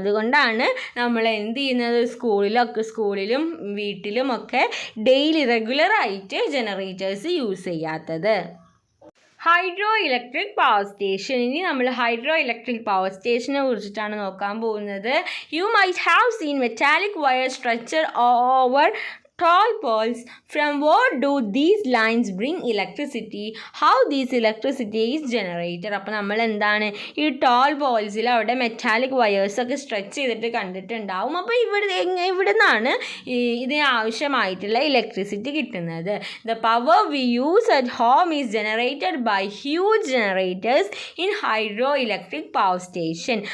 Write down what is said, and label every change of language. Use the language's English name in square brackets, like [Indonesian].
[Malayalam] അതുകൊണ്ടാണ് നമ്മൾ എന്ത് ചെയ്യുന്നത് സ്കൂളിലും വീട്ടിലുമൊക്കെ ഡെയിലി റെഗുലറായിട്ട് ജനറേറ്റേഴ്സ് യൂസ് ചെയ്യാത്തത്. Hydro electric power station. ഇനി നമ്മൾ ഹൈഡ്രോ ഇലക്ട്രിക് പവർ സ്റ്റേഷനെ കുറിച്ചിട്ടാണ് നോക്കാൻ പോകുന്നത്. [English] You might have seen metallic wire structure over tall poles. From what do these lines bring electricity? How this electricity is generated? [Malayalam] അപ്പോൾ നമ്മൾ എന്താണ് ഈ ടോൾ പോൾസിൽ അവിടെ മെറ്റാലിക് വയേഴ്സൊക്കെ സ്ട്രെച്ച് ചെയ്തിട്ട് കണ്ടിട്ടുണ്ടാവും. അപ്പോൾ ഇവിടെ നിന്നാണ് ഇതിന് ആവശ്യമായിട്ടുള്ള ഇലക്ട്രിസിറ്റി കിട്ടുന്നത്. [English] The power we use at home is generated by huge generators in hydro electric power station.